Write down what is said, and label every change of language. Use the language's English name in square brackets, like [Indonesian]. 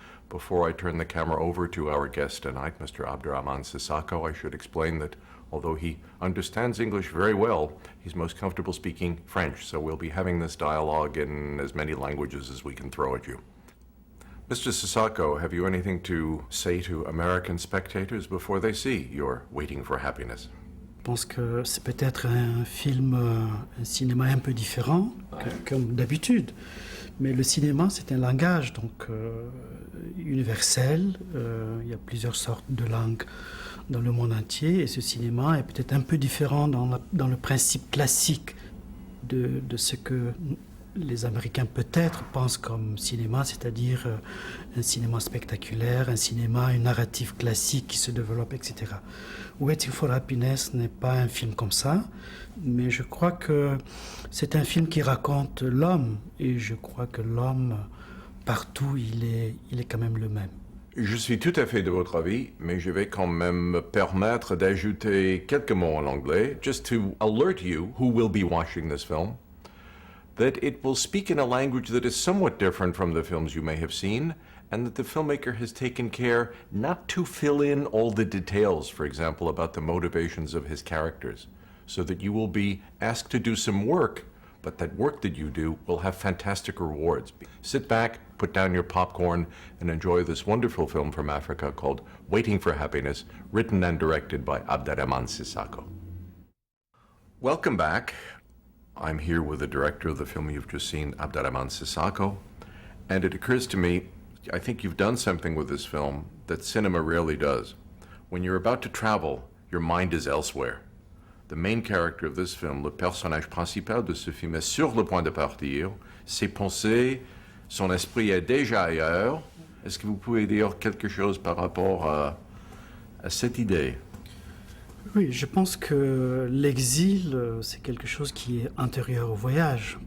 [English] Before I turn the camera over to our guest tonight, Mr. Abderrahmane Sissako, I should explain that although he understands English very well, he's most comfortable speaking French, so we'll be having this dialogue in as many languages as we can throw at you. Mr. Sissako, have you anything to say to American spectators before they see your Waiting for Happiness? [French] Je pense que c'est peut-être un film, un cinéma un peu différent, comme d'habitude. Mais le cinéma, c'est un langage donc universel. Il y a plusieurs sortes de langues dans le monde entier. Et ce cinéma est peut-être un peu différent dans le principe classique de ce que les Américains peut-être pensent comme cinéma, c'est-à-dire un cinéma spectaculaire, un cinéma, une narrative classique qui se développe, etc. Waiting for Happiness n'est pas un film comme ça, mais je crois que c'est un film qui raconte l'homme, et je crois que l'homme, partout, il est quand même le même. Je suis tout à fait de votre avis, mais je vais quand même me permettre d'ajouter quelques mots en anglais, [English] just to alert you who will be watching this film, that it will speak in a language that is somewhat different from the films you may have seen, and that the filmmaker has taken care not to fill in all the details, for example, about the motivations of his characters, so that you will be asked to do some work, but that work that you do will have fantastic rewards. Sit back, put down your popcorn, and enjoy this wonderful film from Africa called Waiting for Happiness, written and directed by Abderrahmane Sissako. Welcome back. I'm here with the director of the film you've just seen, Abderrahmane Sissako, and it occurs to me, I think you've done something with this film that cinema rarely does. When you're about to travel, your mind is elsewhere. The main character of this film, [French] le personnage principal de ce film, est sur le point de partir. Ses pensées, son esprit est déjà ailleurs. Est-ce que vous pouvez dire quelque chose par rapport à cette idée? Oui, je pense que l'exil, c'est quelque chose qui est antérieur au voyage.